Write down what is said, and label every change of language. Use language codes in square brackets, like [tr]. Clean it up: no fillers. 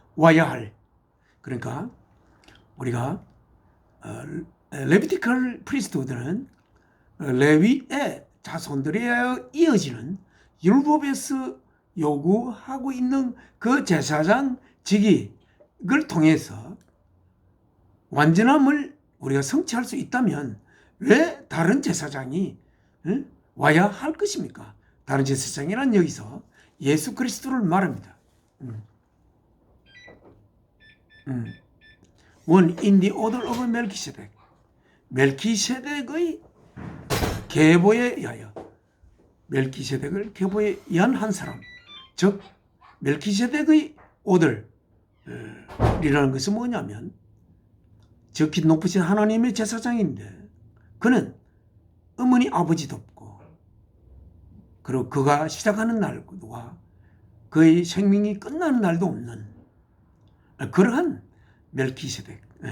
[ko] 와야 할 그러니까 우리가 레비티컬 프리스트후드는 레위의 자손들에 이어지는 율법에서 요구하고 있는 그 제사장 직위를 통해서 완전함을 우리가 성취할 수 있다면 왜 다른 제사장이 와야 할 것입니까? 다른 제사장이란 여기서 예수 그리스도를 말합니다. [en] One in the order of Melchizedek. [ko] 멜키세덱의 계보에 의하여 멜키세덱을 계보에 의한 한 사람 즉 멜키세덱의 오들이라는 것은 뭐냐면 적히 높으신 하나님의 제사장인데 그는 어머니 아버지도 없고 그리고 그가 시작하는 날과 그의 생명이 끝나는 날도 없는 그러한 멜키세덱